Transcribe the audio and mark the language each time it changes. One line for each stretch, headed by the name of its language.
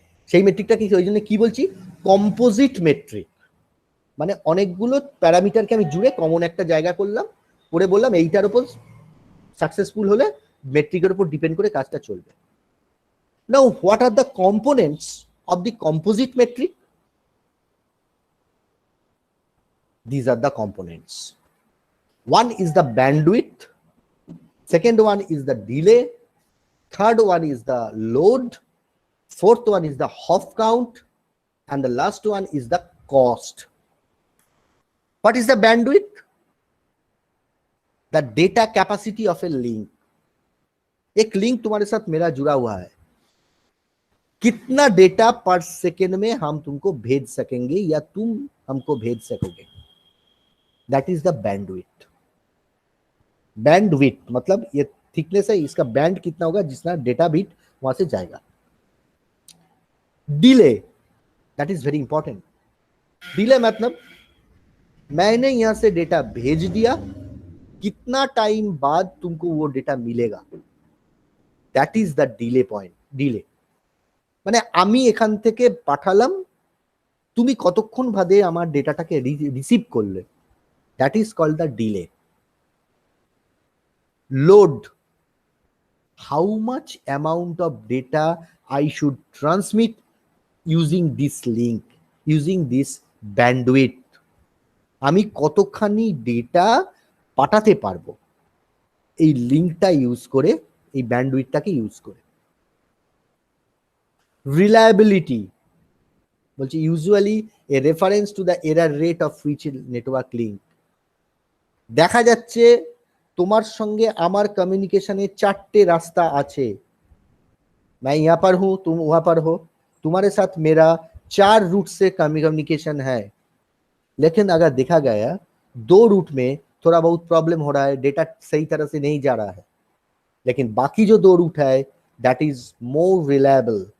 Bangla: সেই মেট্রিকটাকে ওই জন্য কি বলছি, কম্পোজিট মেট্রিক। মানে অনেকগুলো প্যারামিটারকে আমি জুড়ে কমন একটা জায়গা করলাম, করে বললাম এইটার উপর সাকসেসফুল হলে মেট্রিকের উপর ডিপেন্ড করে কাজটা চলবে।
English: Now what are the components of the composite metric? These are the components. One is the bandwidth, second one is the delay, third one is the load, fourth one is the hop count, and the last one is the cost. What is the bandwidth? The data capacity of a link.
Hindi: एक link तुम्हारे साथ मेरा जुड़ा हुआ है, कितना data पर second में हम तुमको भेज सकेंगे या तुम हमको भेज सकोगे,
English: That is the bandwidth.
Hindi: Bandwidth मतलब ये थिकनेस है, इसका बैंड कितना होगा जितना डेटा बिट वहां से जाएगा। Delay,
English: That is very important.
Hindi: Delay मतलब मैंने यहां से डेटा भेज दिया, कितना टाइम बाद तुमको वो डेटा मिलेगा,
English: That is the delay point.
Bangla: Delay মানে আমি এখান থেকে পাঠালাম, তুমি কতক্ষণ বাদে আমার ডেটাটাকে রিসিভ করলে,
English: That is called the delay. Load, how much amount of data I should transmit using this link, using this bandwidth,
Bangla: আমি কতখানি ডেটা পাঠাতে পারবো এই লিঙ্কটা ইউজ করে, এই ব্যান্ডউইথটাকে ইউজ করে।
English: Reliability বলছি usually a reference to the error rate of which network link.
Bangla: দেখা যাচ্ছে তোমার সঙ্গে আমার
Hindi: कम्युनिकेशने 4टे रास्ता আছে, मैं यहाँ पर हूँ, तुम वहां पर हो, तुम्हारे साथ मेरा 4 रूट से कम्युनिकेशन है, लेकिन अगर देखा गया 2 रूट में थोड़ा बहुत प्रॉब्लम हो रहा है, डेटा सही तरह से नहीं जा रहा है, लेकिन बाकी जो 2 रूट है
English: That is more reliable.